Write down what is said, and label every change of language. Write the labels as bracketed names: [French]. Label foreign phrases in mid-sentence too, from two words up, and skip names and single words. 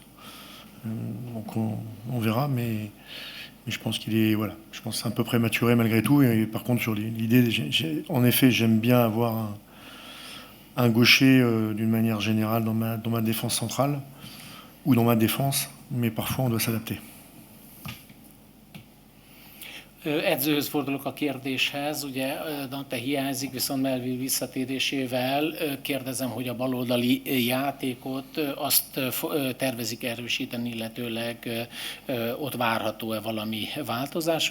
[French] Donc on verra, mais je pense qu'il est, voilà, je pense que c'est un peu prématuré malgré tout. Et par contre, sur l'idée, en effet, j'aime bien avoir un gaucher d'une manière générale dans ma défense centrale ou dans ma défense, mais parfois on doit s'adapter. [Hungarian] Edzőhöz fordulok a kérdéshez, ugye Dante hiányzik, viszont Melvin visszatérésével kérdezem, hogy a baloldali játékot azt tervezik erősíteni, illetőleg ott várható-e valami változás.